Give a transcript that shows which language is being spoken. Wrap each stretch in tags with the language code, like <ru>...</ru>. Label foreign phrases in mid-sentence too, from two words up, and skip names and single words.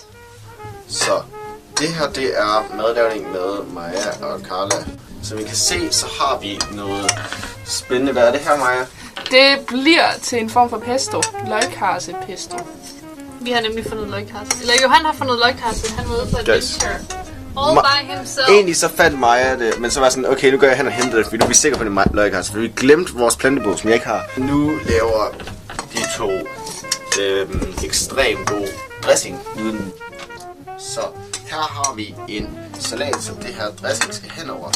<da>Så det her, det er madlavning med Maja og Carla. Som I kan se, så har vi noget spændende. Hvad er det her, Maja? Det bliver til en form for pesto. Løgkarse pesto. Vi har nemlig fundet løgkarse. Eller Johan har fundet løgkarse. Han var ude på adventure.</da> <en>All by himself.</en> <da>Egentlig så fandt Maja det, men så var sådan, okay, nu går jeg hen og henter det, fordi nu er vi sikre på, at det er løgkarse. For vi glemte vores plantebog, som jeg ikke har. Nu laver de to ekstremt god dressing uden. Så her har vi en salat, som det her dressing skal henover.</da>